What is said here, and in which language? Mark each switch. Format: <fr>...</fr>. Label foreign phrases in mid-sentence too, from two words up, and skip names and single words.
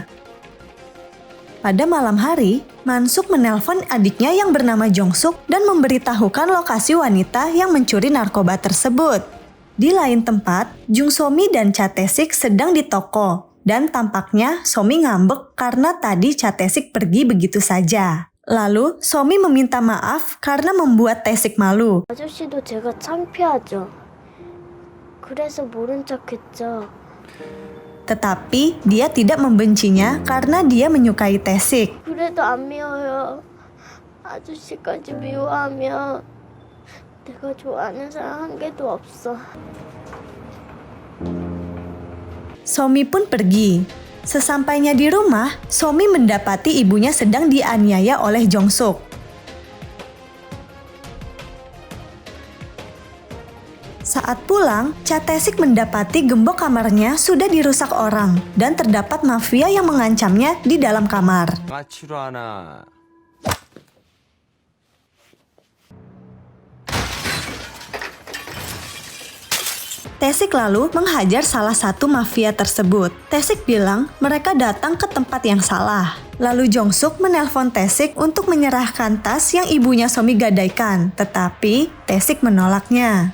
<id>Pada malam hari, Mansuk menelpon adiknya yang bernama Jong-suk dan memberitahukan lokasi wanita yang mencuri narkoba tersebut. Di lain tempat, Jung So-mi dan Cha Tae-sik sedang di toko. Dan tampaknya So-mi ngambek karena tadi Cha Tae-sik pergi begitu saja. Lalu So-mi meminta maaf karena membuat Tae-sik malu.</id> <ko>아저씨도 제가 창피하죠. 그래서 모른 척했죠.</ko> <id>Tetapi dia tidak membencinya karena dia menyukai Tae-sik.</id> <ko>그래도 안 미워요. 아저씨까지 미워하면 내가 좋아하는 사람 한 개도 없어.</ko> <id>So-mi pun pergi. Sesampainya di rumah, So-mi mendapati ibunya sedang dianiaya oleh Jong-suk. Saat Saat pulang, Cha Tae-sik mendapati gembok kamarnya sudah dirusak orang dan terdapat mafia yang mengancamnya di dalam kamar.</id> <ko>마취로 하나.</ko> <id>Tae-sik lalu menghajar salah satu mafia tersebut. Tae-sik bilang mereka datang ke tempat yang salah. Lalu Jong-suk menelpon Tae-sik untuk menyerahkan tas yang ibunya Somi gadaikan, tetapi Tae-sik menolaknya.</id>